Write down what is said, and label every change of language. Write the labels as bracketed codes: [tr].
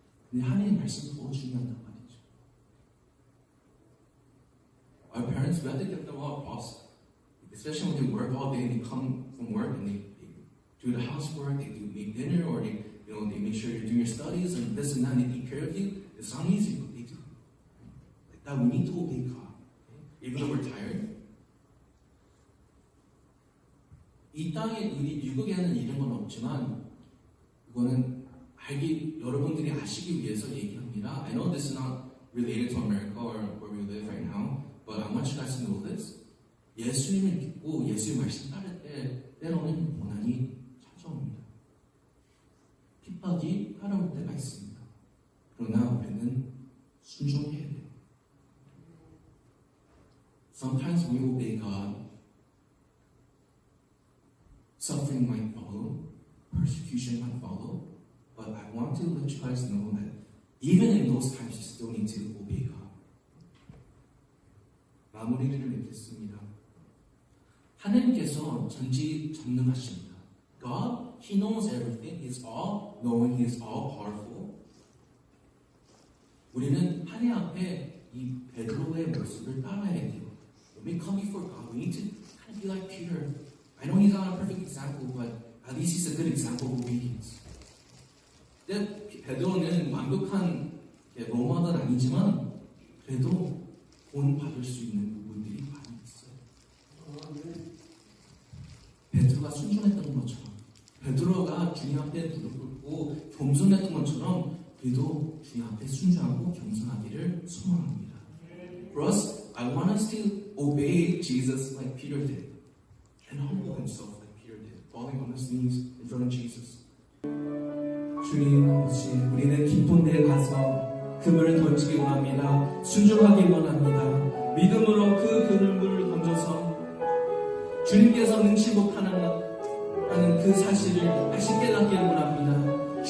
[ko] 근데 하나님 말씀이 더 중요하단 말이죠. [en] Our parents, we have to give them a lot of props. Especially when they work all day and they come from work and they do the housework, they do make dinner, or they make sure you're doing your studies and this and that, and they take care of you. It's not easy, but they do. Like that, we need to obey God. Even though we're tired. [ko] 이 땅에, 우리 미국에는 이런 건 없지만, 이거는 여러분들이 아시기 위해서 얘기합니다. [en] I know this is not related to America or where we live right now, but I want you guys to know this. [ko] 예수님을 믿고 예수의 말씀 따를 때 때로는 고난이 찾아옵니다. 핍박이 따라올 때가 있습니다. 그러나 우리는 순종해야 돼요. [en] Sometimes we obey God. Suffering might follow, persecution might follow, but I want to let you guys know that even in those times you still need to obey God. [ko] 마무리를 맺겠습니다. 하나님께서 전지전능하십니다. [en] God, He knows everything. He's all knowing. He is all powerful. [ko] 우리는 하나님 앞에 이 베드로의 모습을 따라야 돼요. [en] When we come before God, we need to kind of be like Peter. I know he's not a perfect example, but at least he's a good example of obedience. [ko] 근데 베드로는 완벽한 로마는 아니지만 그래도 본 받을 수 있는 부분들이 많이 있어요. 베드로가 순종했던 것처럼, 베드로가 주님 앞에 무릎 꿇고 겸손했던 것처럼 우리도 주님 앞에 순종하고 겸손하기를 소망합니다. [en] For us, I want us to obey Jesus like Peter did, and humble himself like Peter did, falling on his knees in front of Jesus. [ko] 주님 아버지, 우리는 깊은 데에 가서 그물을 던지기 원합니다. 순종하기 원합니다. 믿음으로 그 그물을 던져서 주님께서 능치 못하는 그 사실을 다시 깨닫기를 원합니다.